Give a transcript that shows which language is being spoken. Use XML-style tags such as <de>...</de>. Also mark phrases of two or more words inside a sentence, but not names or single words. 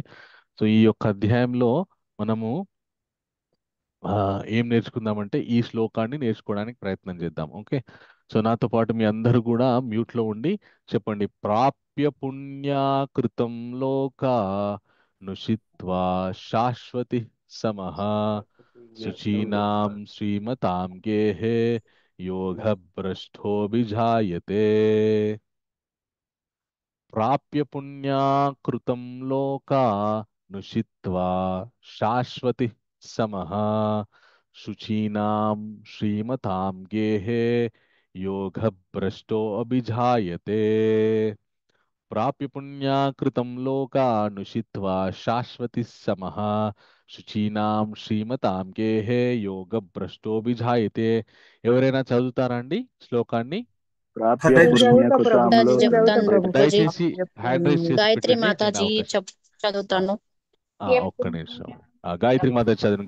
<te>సో ఈ యొక్క అధ్యాయంలో మనము ఏం నేర్చుకుందామంటే ఈ శ్లోకాన్ని నేర్చుకోవడానికి ప్రయత్నం చేద్దాం. ఓకే. సో నాతో పాటు మీ అందరూ కూడా మ్యూట్లో ఉండి చెప్పండి.</te> <sa>ప్రాప్య పుణ్యాకృతం లోక నుషిత్వా శాశ్వతి समः शुचीनां श्रीमतां गेहे योगभ्रष्टोऽभिजायते प्राप्य पुण्याकृतं लोकानुषित्वा शाश्वतिः समः शुचीनां श्रीमतां गेहे योगभ्रष्टोऽभिजायते प्राप्य पुण्याकृतं लोकानुषित्वा शाश्वतिः समः శుచీనాం శ్రీమతాం గేహే యోగభ్రష్టోభిజాయతే.</sa> <te>ఎవరైనా చదువుతారా అండి శ్లోకాన్ని?</te> <sa>ప్రాప్య</sa> <te>నేను</te> <sa>పుణ్యకృతంలో</sa> <te>చెప్తాను ప్రభుజీ. దయచేసి</te> <en>hand raise</en> <te>చేసి గాయత్రి పెట్టండి. మాతాజీ చదువుతాను. ఒక్క నిమిషం. గాయత్రి మాత చదవండి.</te>